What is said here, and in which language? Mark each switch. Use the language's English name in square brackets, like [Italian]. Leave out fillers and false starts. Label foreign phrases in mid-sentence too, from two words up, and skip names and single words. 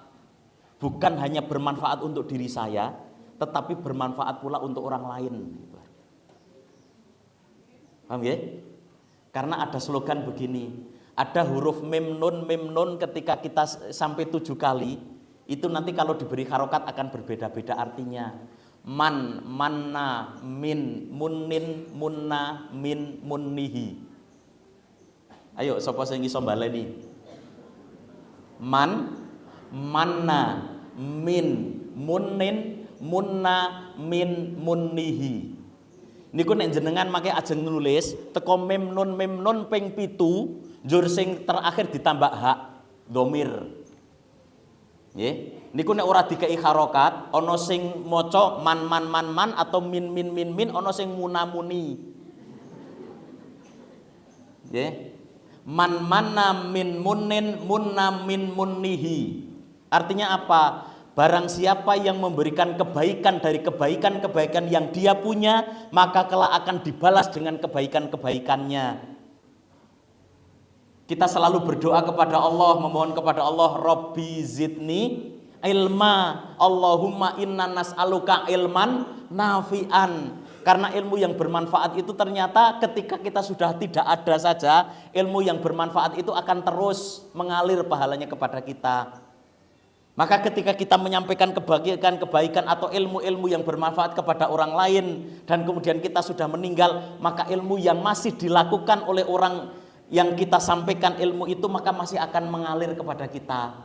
[Indonesian] Bukan hanya bermanfaat untuk diri saya, tetapi bermanfaat pula untuk orang lain. Paham ya? Karena ada slogan begini, ada huruf mim nun ketika kita sampai 7 kali, itu nanti kalau diberi harokat akan berbeda-beda artinya. [Arabic] من منّ من منٍّ منّ من, munnihi. [Javanese] Ayo sapa sing iso baleni? [Arabic] من منّ من منٍّ منّ من, munnihi. [Javanese] Niku nek jenengan make ajeng nulis teko mim nun ping 7, njur sing terakhir ditambah hak dhamir. Nggih. Niku nek ora dikei harokat, ana sing maca man atau min ana sing munamuni. Nggih. [Arabic] من منّ من منٍّ منّ من منّه. [Indonesian] Artinya apa? Barang siapa yang memberikan kebaikan dari kebaikan-kebaikan yang dia punya, maka kelak akan dibalas dengan kebaikan-kebaikannya. Kita selalu berdoa kepada Allah, memohon kepada Allah, [Arabic] ربي زدني علما اللهم إنا نسألك علما نافعا. [Indonesian] Karena ilmu yang bermanfaat itu ternyata ketika kita sudah tidak ada saja, ilmu yang bermanfaat itu akan terus mengalir pahalanya kepada kita. Maka ketika kita menyampaikan kebaikan atau ilmu-ilmu yang bermanfaat kepada orang lain dan kemudian kita sudah meninggal, maka ilmu yang masih dilakukan oleh orang yang kita sampaikan ilmu itu maka masih akan mengalir kepada kita.